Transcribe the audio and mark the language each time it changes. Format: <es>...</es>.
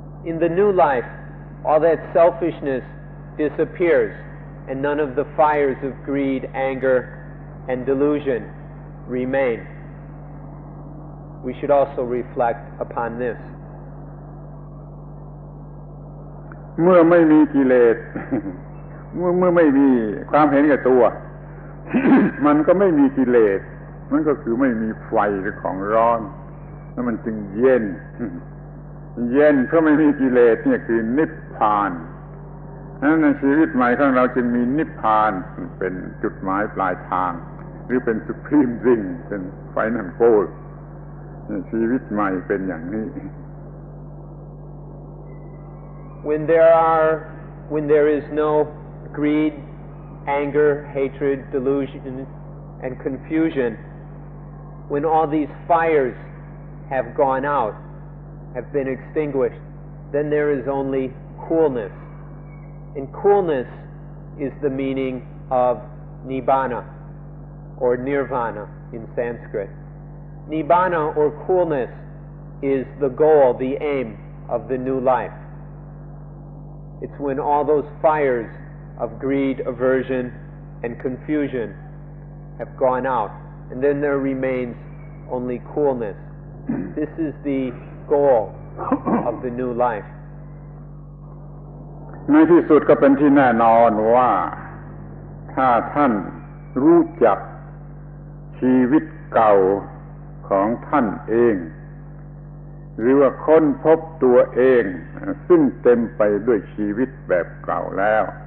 <en>In the new life, all that selfishness disappears, and none of the fires of greed, anger, and delusion remain. We should also reflect upon this.</en> <th>เมื่อไม่มีกิเลส เมื่อไม่มีความเห็นแก่ตัว มันก็ไม่มีกิเลสมันก็คือไม่มีไฟหรือของร้อนแล้วมันจึงเย็น เย็นเพราะไม่มีกิเลสเนี่ยคือนิพพานนั้นในชีวิตใหม่ของเราจึงมีนิพพานเป็นจุดหมายปลายทางหรือเป็น</th> <en>supreme thing</en> <th>เป็น</th> <en>final goal</en> <th>ชีวิตใหม่เป็นอย่างนี้</th> <en>When there is no greed, anger, hatred, delusion, and confusion, when all these fires have gone out, have been extinguished, then there is only coolness. And coolness is the meaning of nibbana, or nirvana in Sanskrit. Nibbana, or coolness, is the goal, the aim of the new life. It's when all those fires of greed, aversion, and confusion have gone out, and then there remains only coolness. This is the goal of the new life.</en> <th>ในที่สุดก็เป็นที่แน่นอนว่าถ้าท่านรู้จักชีวิตเก่าของท่านเองหรือว่าค้นพบตัวเองซึ่งเต็มไปด้วยชีวิตแบบเก่าแล้ว</th>